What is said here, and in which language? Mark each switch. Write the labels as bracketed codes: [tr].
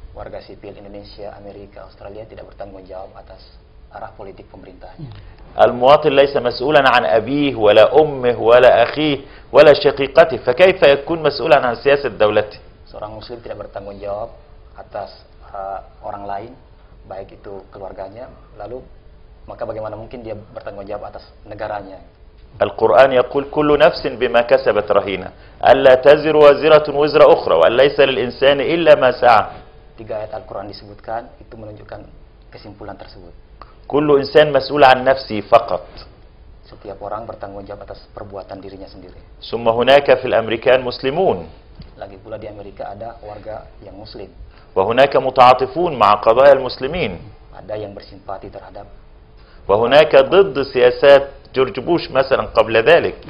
[id] Warga sipil Indonesia, Amerika, Australia tidak bertanggung jawab atas arah politik pemerintahnya. [ar] المواطن ليس مسؤولا عن أبيه ولا أمه ولا أخيه ولا شقيقته فكيف يكون مسؤولا عن سياسة دولته؟ [id] Seorang muslim tidak bertanggung jawab atas orang lain, baik itu keluarganya, lalu maka bagaimana mungkin dia bertanggung jawab atas negaranya? [ar] القرآن يقول كل نفس بما كسبت رهينة ألا تزر وازرة وزر أخرى وأن ليس للإنسان إلا ما سعى. [id] 3 ayat Al-Quran disebutkan, itu menunjukkan kesimpulan tersebut. [ar] كل إنسان مسؤول عن نفسه فقط. [id] Setiap orang bertanggung jawab atas perbuatan dirinya sendiri. [ar] ثم هناك في الأمريكان مسلمون. [id] Lagi pula di Amerika ada warga yang muslim. [ar] وهناك متعاطفون مع قضايا المسلمين. [id] Ada yang bersimpati terhadap. [ar] وهناك ضد سياسات جورج بوش مثلا قبل ذلك.